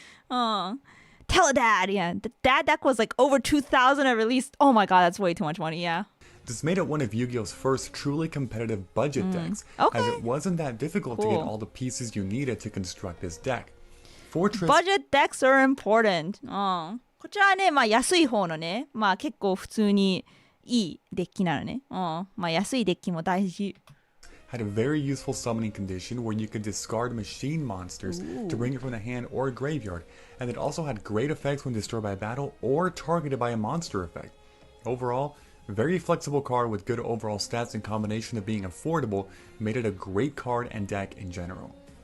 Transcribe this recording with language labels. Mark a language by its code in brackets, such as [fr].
[en] Oh, Teledad, yeah. The Dad deck was like over 2,000 at release. Oh my god, that's way too much money, yeah. This made it one of Yu-Gi-Oh's first truly competitive budget decks, as it wasn't that difficult to get all the pieces you needed to construct this deck. Fortress... Budget decks are important. [ja] こちらはね、安い方のね、結構普通にいいデッキなのね。安いデッキも大事。 [en] Had a very useful summoning condition where you could discard machine monsters to bring it from the hand or graveyard, and it also had great effects when destroyed by battle or targeted by a monster effect. Overall, very flexible card with good overall stats in combination of being affordable made it a great card and deck in general.